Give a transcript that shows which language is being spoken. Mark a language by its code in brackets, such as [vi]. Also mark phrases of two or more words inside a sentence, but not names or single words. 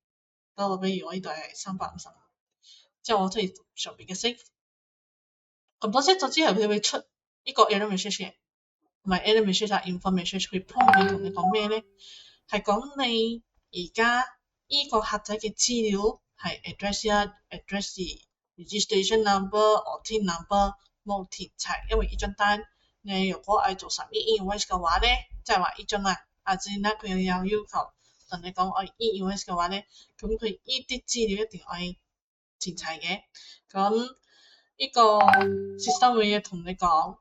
[yue] 多個比如我呢度係350，之後我推上邊嘅 save，撳咗 save 咗之後，佢會出呢個 [en] error message [yue] 嘅。唔係 [en] error message [yue] 啊 information 佢 prompt 你同你講咩咧？係講你而家依個客仔嘅資料係 address 一 address 二 [en] registration number or tin number [yue] 冇填齊，因為呢張單你如果係做 [en] submit invoice [yue] 嘅話咧，即係話呢張啊先啦，佢又有要求同你講我 invoice 嘅話咧，咁佢呢啲資料一定要填齊嘅。咁呢個 system 會同你講。